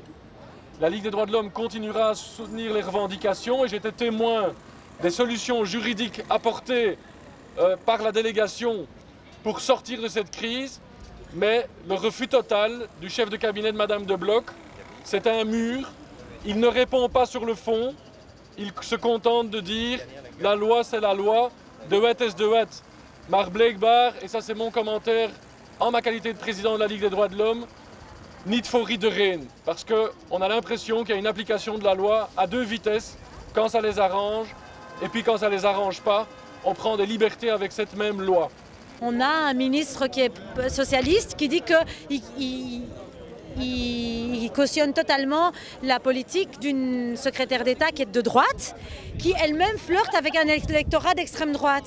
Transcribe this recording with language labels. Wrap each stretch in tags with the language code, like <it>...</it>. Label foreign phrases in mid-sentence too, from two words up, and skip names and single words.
<fr>La Ligue des droits de l'homme continuera à soutenir les revendications et j'étais témoin des solutions juridiques apportées par la délégation pour sortir de cette crise, mais le refus total du chef de cabinet de Madame de Bloc, c'est un mur. Il ne répond pas sur le fond, il se contente de dire « la loi c'est la loi,</fr> <nl>de wet est de wet ». Maar blijkbaar,</nl> <fr>et ça c'est mon commentaire en ma qualité de président de la Ligue des droits de l'homme,</fr> <nl>niet voor iedereen.</nl> <fr>Parce qu'on a l'impression qu'il y a une application de la loi à deux vitesses, quand ça les arrange, et puis quand ça les arrange pas, on prend des libertés avec cette même loi. On a un ministre qui est socialiste qui dit qu'il cautionne totalement la politique d'une secrétaire d'État qui est de droite, qui elle-même flirte avec un électorat d'extrême droite.</fr>